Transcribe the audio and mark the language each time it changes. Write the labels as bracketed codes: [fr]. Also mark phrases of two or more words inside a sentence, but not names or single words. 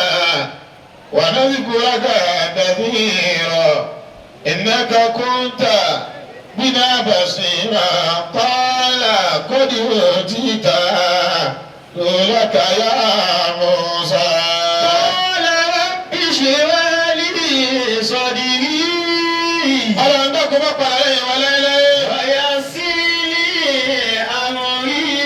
[ar] ونذكرك كثيرا إنك كنت بنا بصيرا قال قد أوتيت سؤلك يا موسى. قال رب اشرح لي صدري [yo] Ọlọ́run dọ́kun bá pa ẹ̀yìn wa láéláé. [ar] ويسر لي أمري